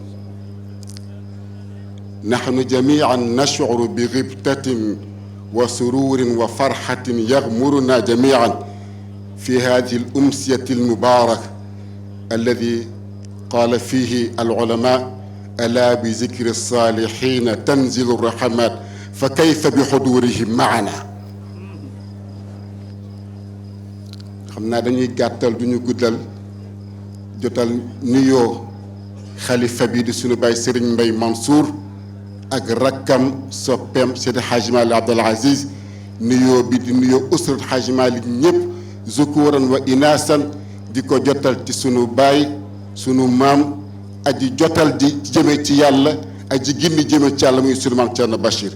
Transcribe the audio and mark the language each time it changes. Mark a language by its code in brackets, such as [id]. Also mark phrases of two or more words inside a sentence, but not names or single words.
[ar] نحن جميعا نشعر بغبطة وسرور وفرحة يغمرنا جميعا في هذه الأمسية المباركة الذي قال فيه العلماء: ألا بذكر الصالحين تنزل الرحمات فكيف بحضورهم معنا. [wo] xam naa dañuy gàttal duñu guddal jotal nuyoo xalifa bi di sunu baay Serigne Mbaye Mansour ak rakkam soppeem Seydi Hadji Malick Abdoul Aziz. nuyoo bi di nuyoo usrat Hadji Malick ñëpp [ar] ذكورا وإناثا [wo] di ko jotal ci sunu baay sunu maam aji jotal di jëme ci yàlla aji gindi jëme ci yàlla muy sunu maam Thierno Bachir.